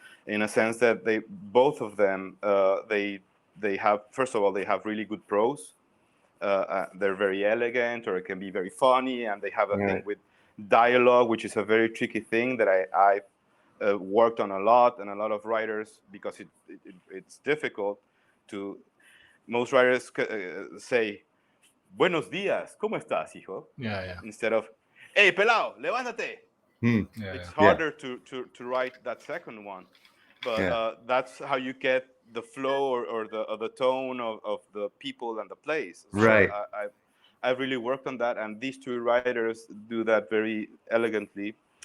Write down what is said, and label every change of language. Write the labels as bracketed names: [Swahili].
[English] In a sense that both of them, they have, first of all, they have really good prose. They're very elegant, or it can be very funny, and they have a thing with dialogue, which is a very tricky thing that worked on a lot, and a lot of writers, because it's difficult to. Most writers say, [Spanish] "Buenos días, ¿cómo estás, hijo?" [English] Yeah. Instead of, "Hey, [Spanish] pelao, levántate." [English] It's harder to write that second one, but that's how you get the flow or the tone of the people and the place. So Right. I've really worked on that, and these two writers do that very elegantly.